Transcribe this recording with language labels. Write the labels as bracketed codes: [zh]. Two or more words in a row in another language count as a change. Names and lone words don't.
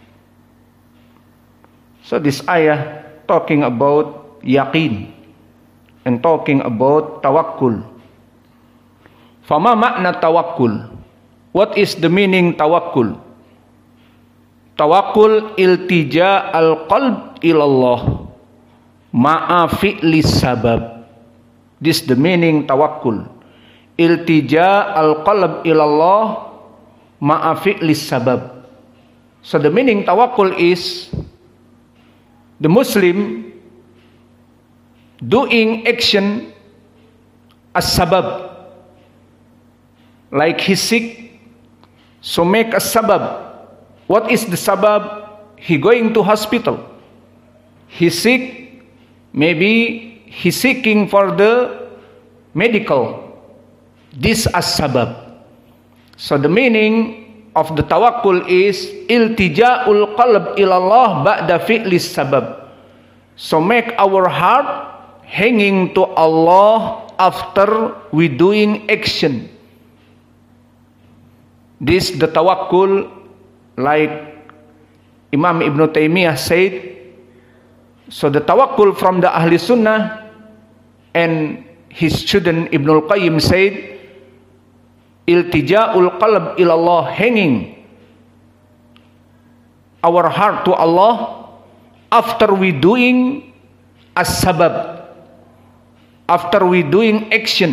[en] So this ayah talking about Yaqeen and talking about Tawakkul. [ar] فما معنى توكل? [en] What is the meaning tawakkul? [ar] توكل التجاء القلب إلى الله مع فعل سبب. [en] This the meaning tawakkul. [ar] التجاء القلب إلى الله مع فعل سبب. [en] So the meaning tawakkul is the Muslim doing action as sabab. Like he sick, so make a sabab. What is the sabab? He going to hospital. He sick, maybe he seeking for the medical. This as sabab. So the meaning of the tawakkul is [ar] التجاء القلب إلى الله بعد فعل السبب. [en] So make our heart hanging to Allah after we doing action. This the tawakkul, like Imam Ibn Taymiyah said. So the tawakkul from the Ahli Sunnah and his student Ibn al-Qayyim said, [ar] التجاء القلب إلى الله, [en] hanging our heart to Allah after we doing as sabab, after we doing action.